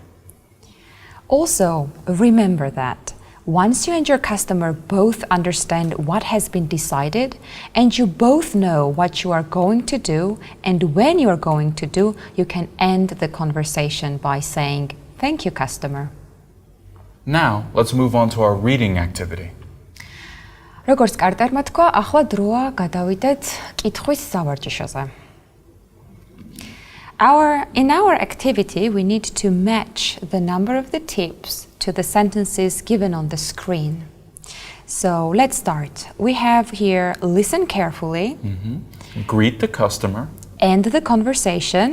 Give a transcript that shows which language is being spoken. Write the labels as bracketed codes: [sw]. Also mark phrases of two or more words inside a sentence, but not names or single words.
[en] Also, remember that once you and your customer both understand what has been decided and you both know what you are going to do and when you are going to do, you can end the conversation by saying, "Thank you, customer." Now, let's move on to our reading activity. [ka] როგორც კარტერმა თქვა, ახლა დროა გადავიდეთ კითხვის სავარჯიშოზე. [en] In our activity, we need to match the number of the tips to the sentences given on the screen. So let's start. We have here listen carefully, Greet the customer. end the conversation.